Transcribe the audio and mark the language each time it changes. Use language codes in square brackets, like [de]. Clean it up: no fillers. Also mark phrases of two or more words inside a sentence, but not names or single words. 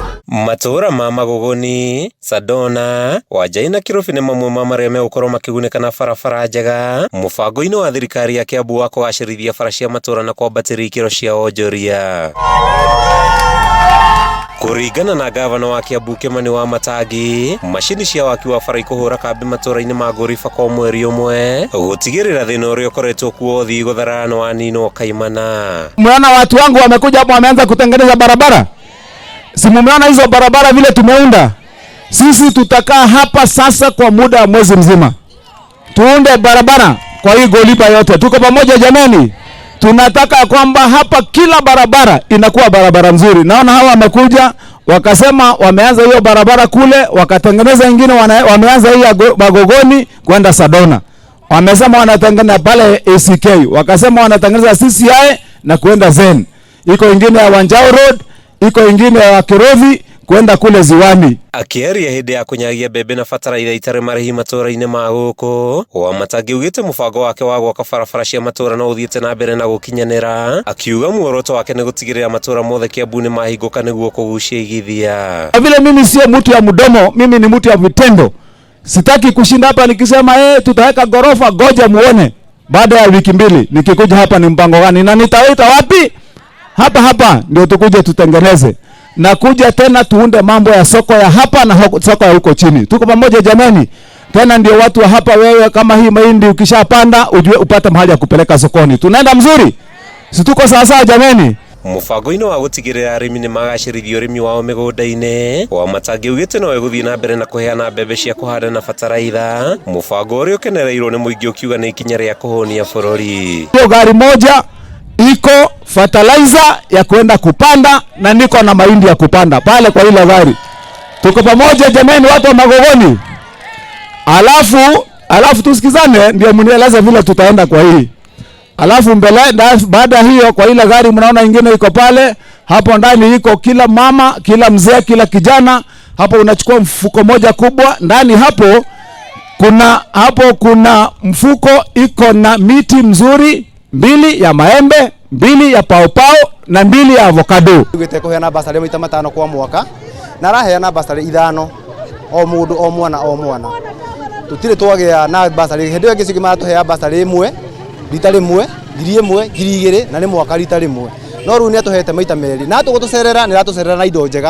[ki] Matura ma Magogoni, Sadona, Wajai na Kirubi nĩ mamwe ma marĩa megũkorwo makĩgunĩka na barabara njega mũbango-inĩ wa thirikari ya Kiambu wa kũgacĩrithia bara cia matura na kwambatĩria ikĩro cia wonjoria. Kũringana na gavana wa Kiambu Kimani Wamatangi, macini cia waki wa bara ikũhũra kambi matũra-inĩ ma Ngũriba kwa mweri ũmwe gũtigĩrĩra thĩna ũrĩa ũkoretwo kuo ũthii gũtharana nĩ waninwo kaimana. [sw] Mmeona watu wangu wamekuja hapo wameanza kutengeneza barabara? Si mumeona hizo barabara vile tumeunda? Sisi tutakaa hapa sasa kwa muda wa mwezi mzima, tuunde barabara kwa hii Ngũriba yote. Tuko pamoja jamani? Tunataka kwamba hapa kila barabara inakuwa barabara nzuri. Naona hawa wamekuja wakasema wameanza hiyo barabara kule, wakatengeneza nyingine, wameanza hii ya Magogoni kwenda Sadona. Wamesema wanatengeneza pale ACK, wakasema wanatengeneza CCI na kwenda Zen. Iko nyingine ya Wanjao Road, iko nyingine ya Kirovi kwenda kule Ziwani. [ki] Akĩaria hĩndĩ ya kũnyagia mbembe na bataraitha itarĩ marĩhi matũra-inĩ ma gũkũ, Wamatangi augĩte mũbango wake wa gwaka barabara cia matũra no ũthiĩte na mbere na gũkinyanĩra, akiuga muoroto wake nĩ gũtigĩrĩra matũra mothe Kiambu nĩ mahingũka nĩguo kũgucia igithia. [sw] Vile mimi sio mtu ya mdomo, mimi ni mtu ya vitendo. Sitaki kushinda hapa nikisema tutaweka gorofa, goja muone baada ya wiki mbili nikikuja hapa ni mpango gani na nitawaita wapi. Hapa ndio tukuje tutengeneze na kuja tena tuunde mambo ya soko ya hapa na soko ya huko chini. Tuko pamoja jamani? Tena ndio watu wa hapa, wewe kama hii mahindi ukishapanda ujue upate mahali ya kupeleka sokoni. Tunaenda mzuri? Si tuko sawa jamani? [ki] Mũbango-inĩ wa gũtigĩrĩra arĩmi nĩ magacĩrithia ũrĩmi wao mĩgũnda-inĩ, Wamatangi augĩte no egũthiĩ na mbere na kũheana mbembe cia kũhanda na bataraitha, mũbango ũrĩa ũkenereirwo nĩ mũingĩ ũkiuga nĩ ikinya rĩa kũhũnia bũrũri. [sw] Hiyo gari moja iko fertilizer ya kwenda kupanda na niko na mahindi ya kupanda pale kwa ile gari. Tuko pamoja jamani watu wa Magogoni? Alafu tusikizane ndio mnieleze vile tutaenda kwa hii. Alafu mbele baada hiyo kwa ile gari mnaona nyingine iko pale, hapo ndani iko kila mama, kila mzee, kila kijana, hapo unachukua mfuko moja kubwa, ndani hapo kuna mfuko iko na miti mzuri, 2 ya maembe, 2 ya paopao na 2 ya avocado. [ki] Tugite kuheana basari maita 5 kwa mwaka na raheana basari 5 o mundu o mwana tutire twagia na basari hindi yo gicigi maratuhea basari 1 rita rimwe 1,000 na ni mwaka rita rimwe no ru ni atuhete maita meri na tugutucerera ni ratucerera na indo njega